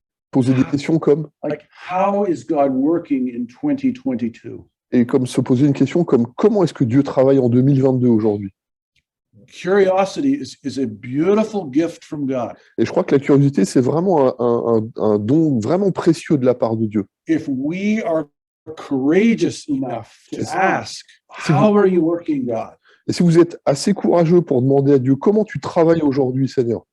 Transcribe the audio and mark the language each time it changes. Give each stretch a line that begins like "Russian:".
French: Poser des questions comme
English: how is God working in 2022?
French: et comme se poser une question comme comment est-ce que Dieu travaille en 2022 aujourd'hui?
English: Curiosity is a beautiful gift from God.
French: Et je crois que la curiosité, c'est vraiment un don vraiment précieux de la part de Dieu.
English: If we are courageous enough to Yes. ask, how are you working, God?
French: Et si vous êtes assez courageux pour demander à Dieu comment tu travailles aujourd'hui, Seigneur,